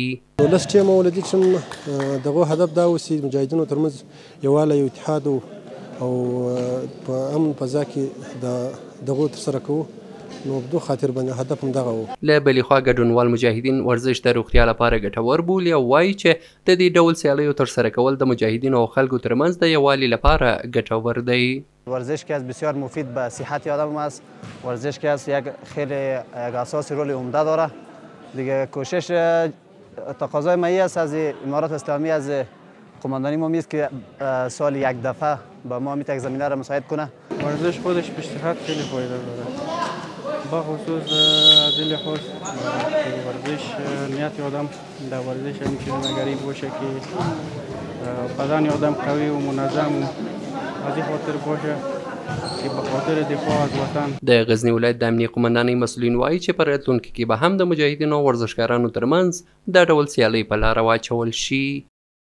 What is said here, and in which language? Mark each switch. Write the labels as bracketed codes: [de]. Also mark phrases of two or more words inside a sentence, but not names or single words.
[ps] لس ټیمه ولدي چې دغه هدف دا اوسي مجاهدینو ترمنځ یووالی او اتحاد او په امن فضا کې دغه ترسره کوو نو په دې خاطر باندې هدف هم دغه و. له بلې خوا ګډونوال مجاهدین ورزش د روغتیا لپاره ګټور بولي او وایي چې د دې ډول سیالیو ترسره کول د مجاهدینو او خلکو ترمنځ د یووالي لپاره ګټور دی. [fa] ورزش که از بسیار مفید به صحت آدم است. ورزش که از یک خیلی یک اساسی رول عمده داره. دیگه کوشش تقاضای مایی است از امارات اسلامی از قماندانی ما میست که سال یک دفعه به ما میتونه زمینه را مساعد کنه. ورزش خودش به صحت خیلی فایده داره. با خصوص از این لحاظ ورزش نیت آدم در ورزش میتونه غریب باشه که بدن آدم قوی و منظم و از این خاطر باشه که به خاطر دفاع از وطن. [ps] د غزني ولایت د امنیه قومندانۍ مسؤلین وایي چې په راتلونکي کې به هم د مجاهدینو او ورزشکارانو ترمنځ دا ډول سیالۍ په لاره واچول شي.